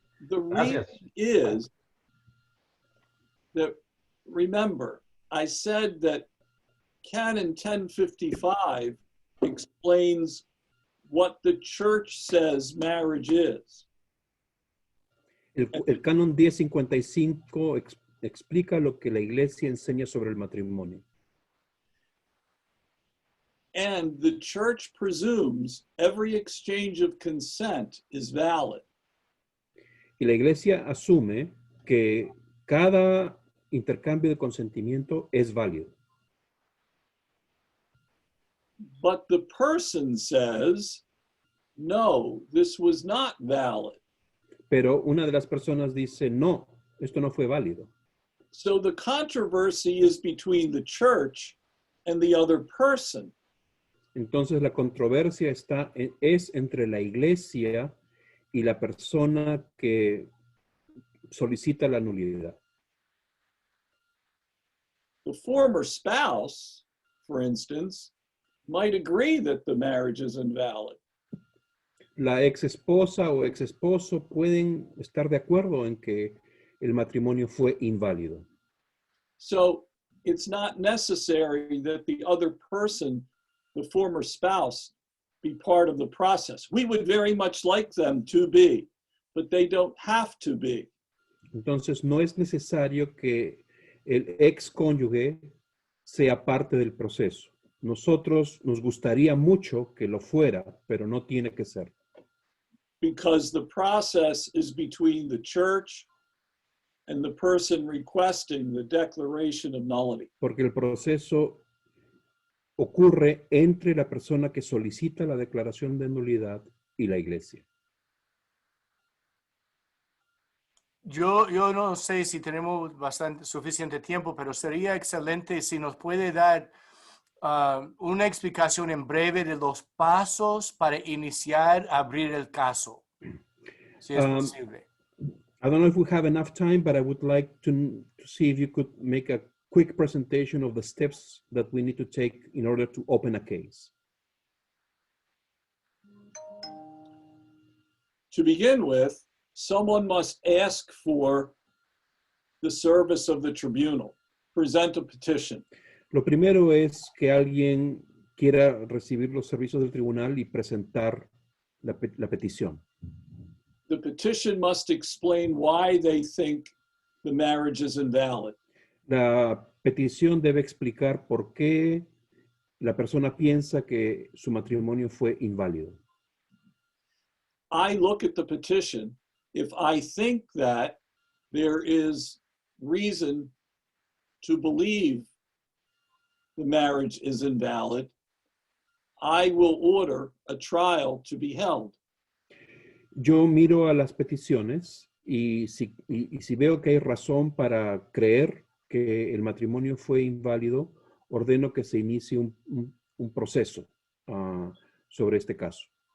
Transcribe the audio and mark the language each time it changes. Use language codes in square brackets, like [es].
[en] The reason is that, remember, I said that Canon 1055 explains what the church says marriage is. [es] El canon 1055 explica lo que la iglesia enseña sobre el matrimonio. [en] And the church presumes every exchange of consent is valid. [es] Y la iglesia asume que cada intercambio de consentimiento es válido. [en] But the person says, no, this was not valid. [es] Pero una de las personas dice, no, esto no fue válido. [en] So the controversy is between the church and the other person. [es] Entonces la controversia es entre la iglesia y la persona que solicita la nulidad. [en] The former spouse, for instance, might agree that the marriage is invalid. [es] La ex esposa o ex esposo pueden estar de acuerdo en que el matrimonio fue inválido. [en] So it's not necessary that the other person, the former spouse, be part of the process. We would very much like them to be, but they don't have to be. [es] Entonces no es necesario que el ex cónyuge sea parte del proceso. Nosotros nos gustaría mucho que lo fuera, pero no tiene que ser. [en] Because the process is between the church and the person requesting the declaration of nullity. [es] Porque el proceso ocurre entre la persona que solicita la declaración de nulidad y la iglesia. Yo no sé si tenemos suficiente tiempo, pero sería excelente si nos puede dar una explicación en breve de los pasos para iniciar, abrir el caso, si es posible. [en] I don't know if we have enough time, but I would like to see if you could make a quick presentation of the steps that we need to take in order to open a case. To begin with, someone must ask for the service of the tribunal, present a petition. [es] Lo primero es que alguien quiera recibir los servicios del tribunal y presentar la petición. [en] The petition must explain why they think the marriage is invalid. [es] La petición debe explicar por qué la persona piensa que su matrimonio fue inválido. [en] I look at the petition. If I think that there is reason to believe the marriage is invalid, I will order a trial to be held. [es] Yo miro a las peticiones y si veo que hay razón para creer que el matrimonio fue inválido, ordeno que se inicie un proceso sobre este caso.